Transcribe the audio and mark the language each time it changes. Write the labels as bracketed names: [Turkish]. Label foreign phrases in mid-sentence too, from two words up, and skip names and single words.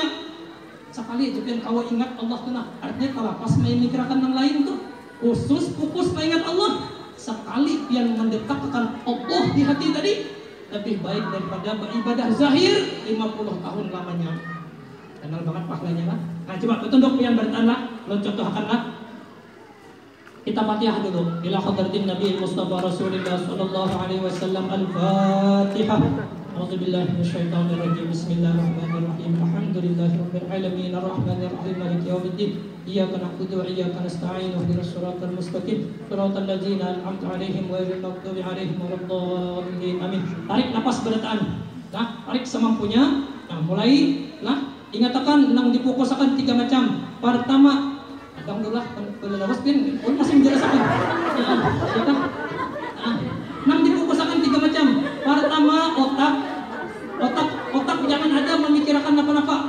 [Banjar] Sekali aja pian kau ingat Allah tuh, nah artinya kalau pas main mikirkan yang lain tuh khusus fokus mengingat Allah. Sekali pian mendetakkan Allah di hati tadi lebih baik daripada beribadah zahir 50 tahun lamanya. Kenal banget pahalanya lah. Nah coba bertunduk pian bertahan lah, lo contohkan lah. Kita Fatihah dulu. [Arabic] إلى حضرة النبي مصطفى رسول الله صلى الله عليه وسلم. Al-Fatihah. أعوذ بالله من الشيطان الرجيم بسم الله الرحمن الرحيم. الحمد لله رب العالمين الرحمن الرحيم مالك يوم الدين. إياك نعبد وإياك نستعين اهدنا الصراط المستقيم. صراط الذين أنعمت عليهم غير المغضوب عليهم ولا الضالين. [Banjar] Amin. Tarik napas bertahan. Nah, tarik semampunya. Nah, mulai. Nah, ingatkan nang difokuskan 3 macam. Pertama, alhamdulillah, lawas pin, masih menjelaskan. Nang difokuskan 3 macam. Pertama, otak jangan ada memikirkan apa-apa.